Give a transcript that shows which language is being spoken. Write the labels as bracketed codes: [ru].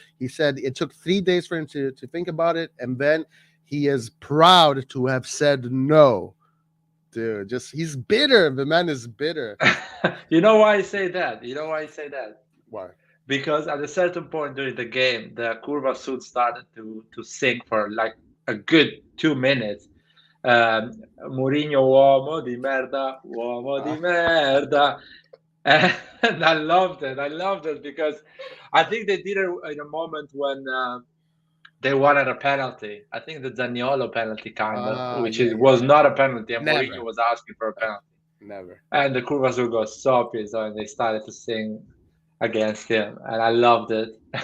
[en] He said it took 3 days for him to think about it, and then he is proud to have said no. Dude, he's bitter. The man is bitter. You know why I say that? You know why I say that? Why? Because at a certain point during the game, the Curva Sud started to sing for like a good 2 minutes. [it] Mourinho uomo di merda, uomo di merda. [en] And I loved it because I think they did it in a moment when they wanted a penalty. I think the Zaniolo penalty which was not a penalty, and Mourinho was asking for a penalty. Never. And the Curva Sud got so pissed and they started to sing against him, and I loved it.